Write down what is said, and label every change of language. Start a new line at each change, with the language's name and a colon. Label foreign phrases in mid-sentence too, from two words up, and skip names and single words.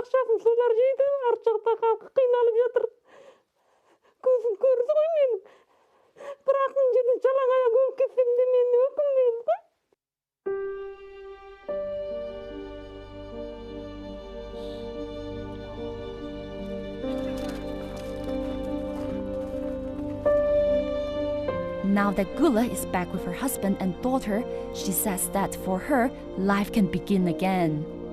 Kazakh: баласын солар жейді, арт жақта халқы қиналып жатыр. Көзін көрді ғой менің. Бірақ мына жерде жалаң аяқ өліп кетсем де мен өкінбеймін ғой.
English: Now that Gula is back with her husband and daughter, she says that for her, life can begin again.